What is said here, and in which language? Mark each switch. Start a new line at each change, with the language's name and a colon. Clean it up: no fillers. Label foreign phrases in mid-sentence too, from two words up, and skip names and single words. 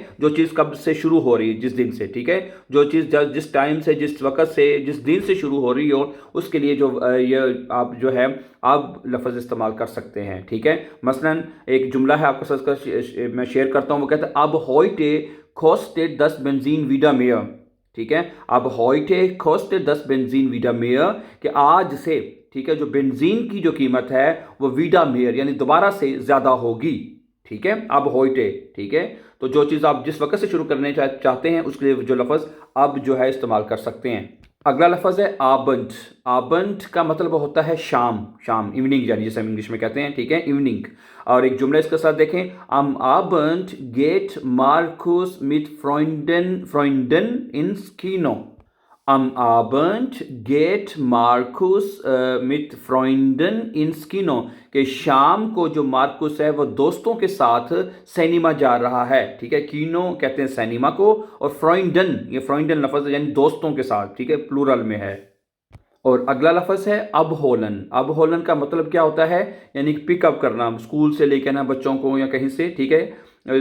Hindi: जो चीज़ कब से शुरू हो रही है, जिस दिन से, ठीक है? जो चीज़ जिस टाइम से, जिस वक्त से, जिस दिन से शुरू हो रही हो, उसके लिए जो ये आप जो है अब लफ्ज़ इस्तेमाल कर सकते हैं, ठीक है? मसलन एक जुमला है आपके साथ मैं शेयर करता हूँ।
German: वो कहता है ab heute kostet das Benzin wieder mehr,
Hindi: ठीक है?
German: ab heute kostet das Benzin wieder mehr,
Hindi: कि आज से, ठीक है, जो बेंजीन की जो कीमत है वो
German: wieder mehr
Hindi: यानी दोबारा से ज्यादा होगी, ठीक है?
German: ab heute,
Hindi: ठीक है? तो जो चीज़ आप जिस वक्त से शुरू करने चाहते हैं उसके लिए जो लफ्ज़ अब जो है इस्तेमाल कर सकते हैं। अगला लफ्ज़ है आबंट। आबंट का मतलब होता है शाम, शाम, इवनिंग, यानी जैसे हम इंग्लिश में कहते हैं, ठीक है, इवनिंग। और एक जुमला इसके साथ देखें,
German: am Abend geht Markus mit Freunden ins Kino। Am Abend geht Markus mit Freunden ins Kino,
Hindi: कि शाम को जो मार्कुस है वो दोस्तों के साथ सिनेमा जा रहा है, ठीक है? कीनो कहते हैं सिनेमा को, और फ्रॉइंडन, ये फ्रॉइंडन लफ्ज़ यानी दोस्तों के साथ, ठीक है, प्लूरल में है। और अगला लफ्ज़ है अब होलन। अब होलन का मतलब क्या होता है? यानी पिकअप करना, स्कूल से लेकर ना बच्चों को या कहीं से, ठीक है?